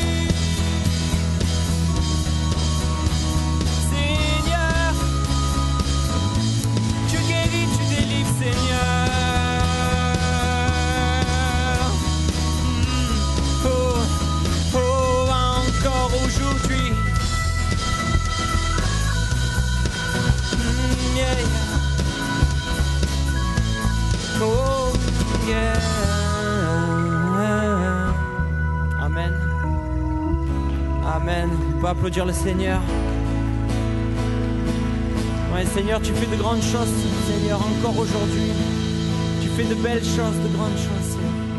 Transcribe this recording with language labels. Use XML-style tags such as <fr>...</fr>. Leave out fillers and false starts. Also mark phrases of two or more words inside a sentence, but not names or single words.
<fr>Seigneur, tu guéris, tu délivres, Seigneur. Oh, oh, encore aujourd'hui.</fr> <en>Yeah, yeah. Oh, yeah.</en> <fr>Amen. Amen. On peut applaudir le Seigneur. Ouais, Seigneur, tu fais de grandes choses, Seigneur, encore aujourd'hui. Tu fais de belles choses, de grandes choses, Seigneur.</fr>